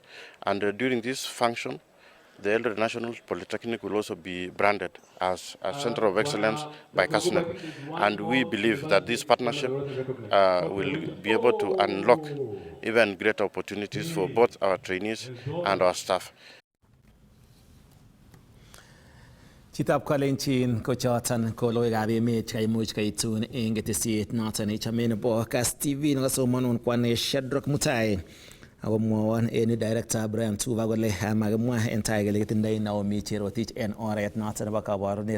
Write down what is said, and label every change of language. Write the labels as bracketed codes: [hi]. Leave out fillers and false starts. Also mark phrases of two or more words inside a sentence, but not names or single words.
[en] And during this function, the Eldoret National Polytechnic will also be branded as a Center of Excellence by CASNEP. And we believe that this partnership will be able to unlock even greater opportunities for both our trainees and our staff. [kln] Chitab Kalenjin ko choton ko logoiwekab emet chekaimuch kaitun eng ketesiet noton ichame nebo Kass TV nekasomanun kwane Shadrack Mutai. akomwowon en director Brian Tuva kole makimwa en tai kele kitindoi Naomi Cherotich en oret noton nebo kabarunet.